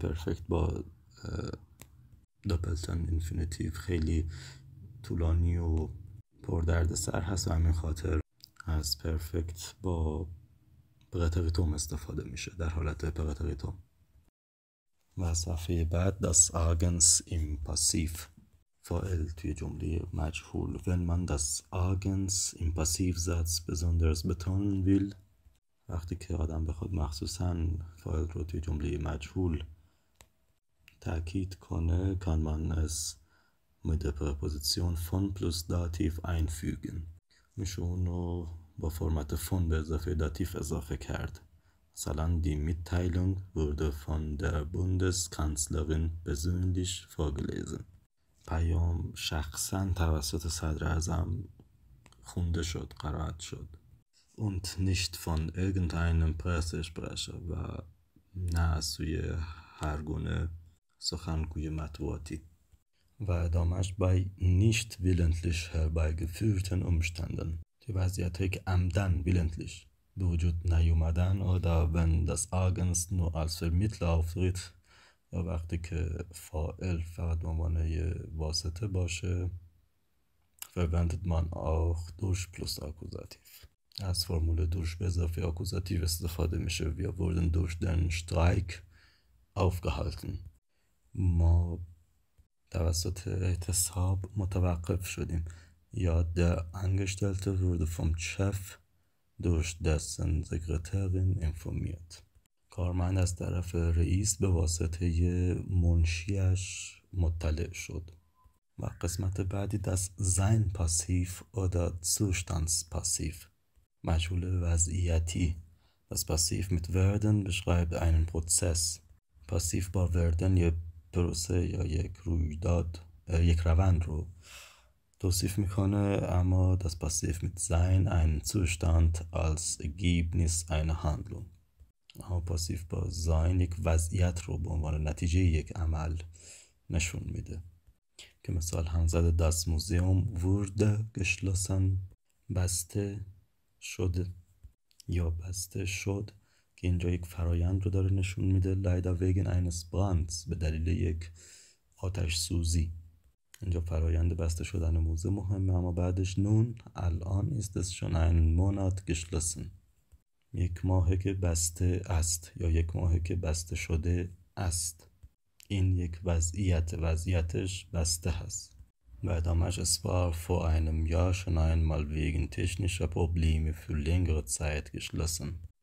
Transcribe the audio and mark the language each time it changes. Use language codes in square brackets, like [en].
[fa] پرفکت با دوپلتن اینفینیتیو خیلی طولانی و پردرد سر هست و همین خاطر از پرفکت با پراتریتوم استفاده میشه در حالت پراتریتوم. و صفحه بعد [de] das Agens im Passiv [fa] فاعل توی جمله مجهول. [de] Wenn man das Agens im Passivsatz besonders betonen will [fa] وقتی که آدم بخواد مخصوصاً فاعل رو توی جمله مجهول تأکید کنه [de] kann man es mit der Präposition von plus Dativ einfügen. [fa] میشه اونو با فرمت von به اضافه داتیف اضافه کرد. [de] مثلا die Mitteilung wurde von der Bundeskanzlerin persönlich vorgelesen. [fa] پیام شخصا توسط صدر اعظم خونده شد، قرائت شد. [de] Und nicht von irgendeinem Pressesprecher [fa] و نه از سوی هر گونه سخنگوی مطبوعاتی. و ادامهش [de] bei nicht willentlich herbeigeführten Umständen. Die [fa] وضعیت‌هایی که عمدن [de] willentlich [fa] به وجود نیومدن [de] oder wenn das Agens nur als Vermittler auftritt [fa] یا وقتی که فاعل فقط به عنوان واسطه باشه [de] verwendet man auch durch plus Akkusativ. [fa] از فرمول durch به اضافه آکوزاتیو استفاده میشه. [de] Wir wurden durch den Streik aufgehalten. [fa] ما توسط اعتصاب متوقف شدیم. [de] یا der Angestellte wurde vom Chef durch dessen Sekretärin informiert. [fa] کارمند از طرف رئیس به واسطه منشیش مطلع شد. و قسمت بعدی [de] das sein Passiv oder Zustandspassiv. [fa] مجهول وضعیتی. [de] Das Passiv mit werden beschreibt einen Prozess. [fa] Passiv با werden یه پروسه یا یک رویداد، یک روند رو توصیف میکنه، اما [de] das Passiv mit sein einen Zustand als Ergebnis einer Handlung. [fa] اما پاسیف با sein یک وضعیت رو به عنوان نتیجه یک عمل نشون میده. که مثال هم زده [de] das Museum wurde geschlossen، [fa] بسته شد یا بسته شد، که اینجا یک فرایند رو داره نشون میده. [de] leider wegen eines Brands، [fa] به دلیل یک آتش سوزی. اینجا فرایند بسته شدن موزه مهمه، اما بعدش نون الان [de] ist es schon einen Monat geschlossen، [fa] یک ماهه که بسته است یا یک ماهه که بسته شده است. این یک وضعیتش بسته هست. و ادامهش [de] es war vor einem Jahr schon einmal wegen technischer Probleme für längere Zeit geschlossen.